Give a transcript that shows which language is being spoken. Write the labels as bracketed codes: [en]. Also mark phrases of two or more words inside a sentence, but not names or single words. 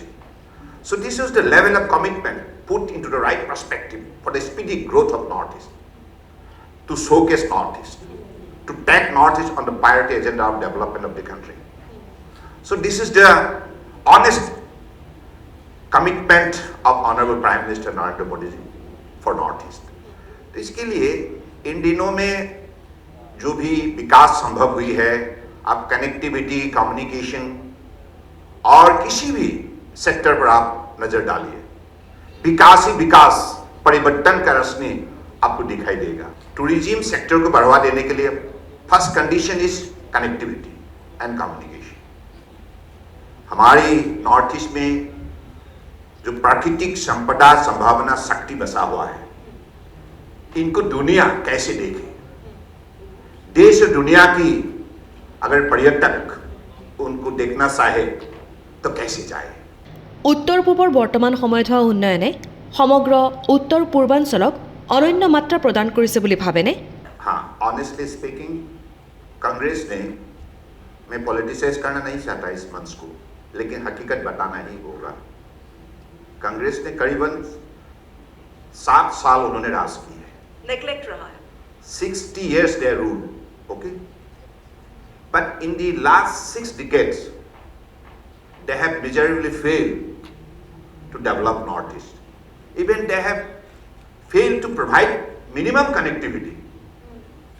[en] So this is the level of commitment put into the right perspective for the speedy growth of North East, to showcase North East, to take North East on the priority agenda of development of the country. So this is the honest commitment of Honorable Prime Minister Narendra Modi ji for North East. [hi] तो इसके लिए इन दिनों में जो भी विकास संभव हुई है, आप [en] connectivity, communication [hi] और किसी भी सेक्टर पर आप नजर डालिए, विकास ही विकास, परिवर्तन का रश्मि आपको दिखाई देगा। [en] tourism sector [hi] को बढ़ावा देने के लिए [en] first condition is connectivity and communication. [hi] हमारी नॉर्थ ईस्ट में जो प्राकृतिक संपदा, संभावना, शक्ति बसा हुआ है, इनको दुनिया कैसे देखे? देश और दुनिया की अगर पर्यटक उनको देखना चाहे तो कैसे जाए? [as] উত্তৰ পূবৰ বৰ্তমান সময়ত হোৱা উন্নয়নে সমগ্ৰ উত্তৰ পূৰ্বাঞ্চলক অনন্য মাত্ৰা প্ৰদান কৰিছে বুলি ভাবেনে? [hi] हाँ, [en] honestly speaking [hi] कांग्रेस ने, मैं पॉलिटिसाइज करना नहीं चाहता इस मंच को, लेकिन हकीकत बताना ही होगा। कांग्रेस ने करीबन 7 साल उन्होंने राज की है, नेग्लेक्ट रहा है। [en] 60 years they ruled, okay? But in the last 6 decades, they have miserably failed to develop North East. Even they have failed to provide minimum connectivity.